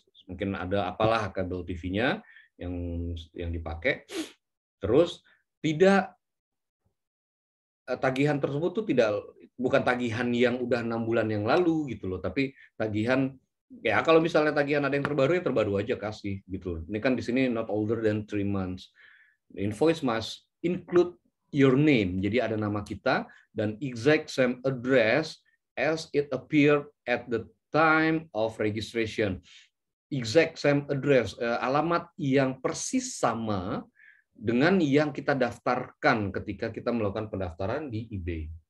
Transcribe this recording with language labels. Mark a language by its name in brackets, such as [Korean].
[Indonesian] Mungkin ada apalah kabel TV-nya yang dipakai. Terus tidak tagihan tersebut tuh bukan tagihan yang udah 6 bulan yang lalu gitu loh, tapi tagihan ya kalau misalnya tagihan ada yang terbaru ya terbaru aja kasih gitu. Ini kan di sini [English] not older than 3 months. The invoice must include your name. [Indonesian] Jadi ada nama kita dan [English] exact same address as it appeared at the time of registration. Exact same address, [Indonesian] alamat yang persis sama dengan yang kita daftarkan ketika kita melakukan pendaftaran di eBay.